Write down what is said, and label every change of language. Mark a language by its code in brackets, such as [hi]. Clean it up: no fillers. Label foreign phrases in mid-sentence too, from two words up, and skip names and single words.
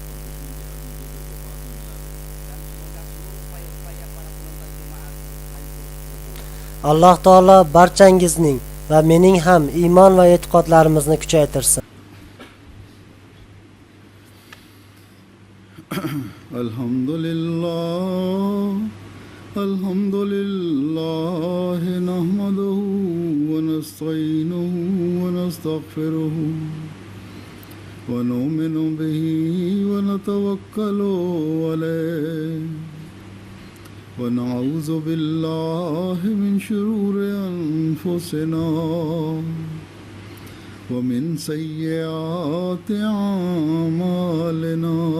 [uz] Alloh taolo barchangizning va mening ham iymon va e'tiqodlarimizni kuchaytirsin. [ar] الحمد لله نحمده ونستعينه و نستغفره ونؤمن به ونتوكل عليه ونعوذ بالله من شرور أنفسنا ومن سيئات أعمالنا.